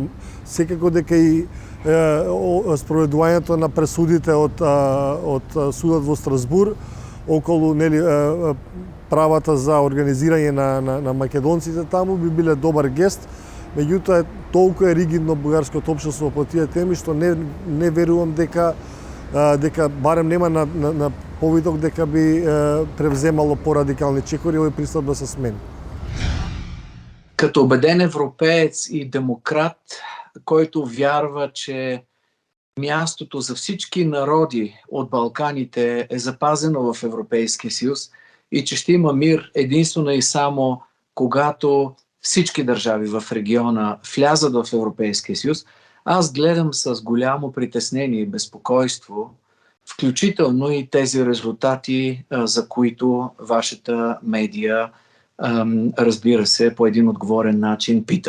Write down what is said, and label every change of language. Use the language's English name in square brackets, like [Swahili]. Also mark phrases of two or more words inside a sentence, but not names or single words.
[Macedonian] Секако дека и спроведувањето на пресудите од судот во Страсбур околу правата за организирање на македонците таму би биле добар гест. Меѓутоа, толку е ригидно бугарското општество по тие теми што не верувам дека барем нема на повидок дека би превземало порадикални чекори овој пристап да се смени. [Bulgarian] Като убеден европеец и демократ, който вярва, че мястото за всички народи от Балканите е запазено в Европейския съюз и че ще има мир единствено и само когато всички държави в региона влязат в Европейския съюз, аз гледам с голямо притеснение и безпокойство, включително и тези резултати, за които вашата медия, разбира се, по един отговорен начин пита.